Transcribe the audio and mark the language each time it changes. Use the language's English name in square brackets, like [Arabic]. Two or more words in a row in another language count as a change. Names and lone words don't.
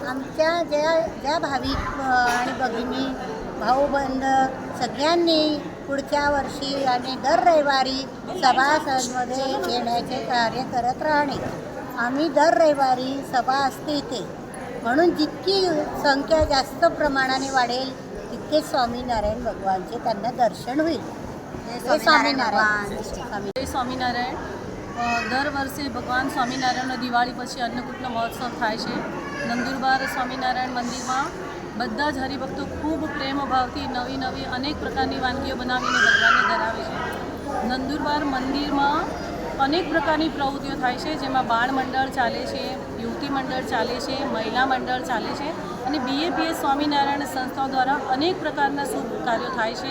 [Marathi] आमच्या ज्या भाविक आणि भगिनी भाऊबंद सगळ्यांनी पुढच्या वर्षी आणि दर रविवारी सभासदमध्ये येण्याचे कार्य करत राहणे। आम्ही दर रविवारी सभा असते इथे, म्हणून जितकी संख्या जास्त प्रमाणाने वाढेल तितके स्वामीनारायण भगवानचे त्यांना दर्शन होईल। जय [Gujarati] स्वामीनारायण દર વર્ષે ભગવાન સ્વામિનારાયણનો દિવાળી પછી અન્નકૂટનો મહોત્સવ થાય છે। નંદુરબાર સ્વામિનારાયણ મંદિરમાં બધા જ હરિભક્તો ખૂબ પ્રેમ ભાવથી નવી અનેક પ્રકારની વાનગીઓ બનાવીને ભગવાનને ધરાવે છે। નંદુરબાર મંદિરમાં અનેક પ્રકારની પ્રવૃત્તિઓ થાય છે, જેમાં બાળ મંડળ ચાલે છે, યુવતી મંડળ ચાલે છે, મહિલા મંડળ ચાલે છે અને BAPS સ્વામિનારાયણ સંસ્થાઓ દ્વારા અનેક પ્રકારના શુભ કાર્યો થાય છે।